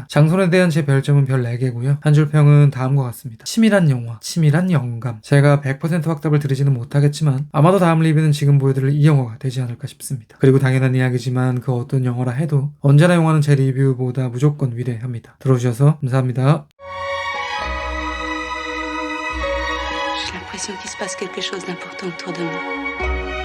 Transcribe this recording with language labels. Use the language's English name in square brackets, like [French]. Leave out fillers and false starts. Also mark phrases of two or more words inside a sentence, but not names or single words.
[Korean] 장손에 대한 제 별점은 별 4개고요. 한 줄 평은 다음과 같습니다. 치밀한 영화, 치밀한 영감. 제가 100% 확답을 드리지는 못하겠지만 아마도 다음 리뷰는 지금 보여드릴 이 영화가 되지 않을까 싶습니다. 그리고 당연한 이야기지만 그 어떤 영화라 해도 언제나 영화는 제 리뷰보다 무조건 위대합니다. 들어주셔서 감사합니다. [French] J'ai l'impression qu'il se passe quelque chose d'important autour de moi.